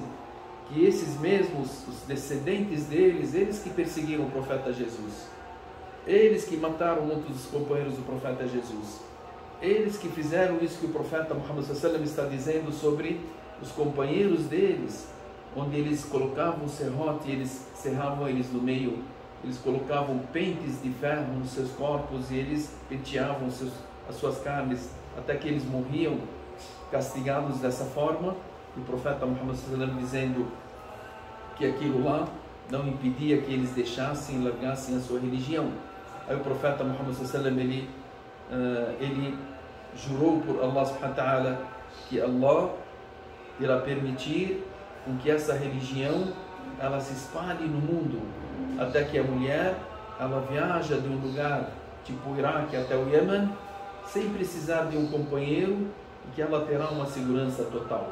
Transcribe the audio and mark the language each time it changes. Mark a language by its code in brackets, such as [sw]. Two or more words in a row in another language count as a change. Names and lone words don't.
[pt] que esses mesmos, os descendentes deles, eles que perseguiram o profeta Jesus, eles que mataram muitos dos companheiros do profeta Jesus, eles que fizeram isso que o profeta Muhammad sallam está dizendo sobre os companheiros deles, onde eles colocavam o serrote, eles serravam eles no meio, eles colocavam pentes de ferro nos seus corpos e eles penteavam as suas carnes até que eles morriam castigados dessa forma. O profeta Muhammad sallam dizendo que aquilo lá não impedia que eles deixassem, largassem a sua religião. Aí o profeta Muhammad sallam ele jurou por Allah [ar] سبحانه وتعالى [pt] que Allah irá permitir com que essa religião ela se espalhe no mundo, até que a mulher ela viaja de um lugar tipo o Iraque até o Iêmen sem precisar de um companheiro, e que ela terá uma segurança total.